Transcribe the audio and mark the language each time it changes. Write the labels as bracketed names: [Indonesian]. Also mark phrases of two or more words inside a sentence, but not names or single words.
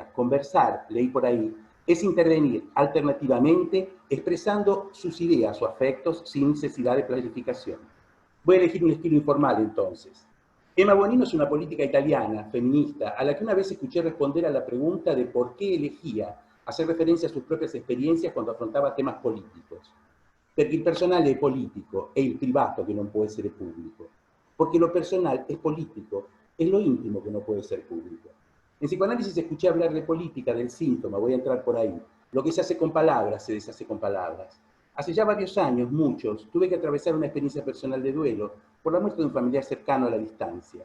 [Spanish] Conversar, leí por ahí, es intervenir alternativamente expresando sus ideas o afectos sin necesidad de planificación. Voy a elegir un estilo informal entonces. Emma Bonino es una política italiana, feminista, a la que una vez escuché responder a la pregunta de por qué elegía hacer referencia a sus propias experiencias cuando afrontaba temas políticos. [Italian] Perché il personale è politico, è il privato che non può essere pubblico. [Spanish] Porque lo personal es político, es lo íntimo que no puede ser público. En psicoanálisis escuché hablar de política, del síntoma, voy a entrar por ahí. Lo que se hace con palabras, se deshace con palabras. Hace ya varios años, muchos, tuve que atravesar una experiencia personal de duelo por la muerte de un familiar cercano a la distancia.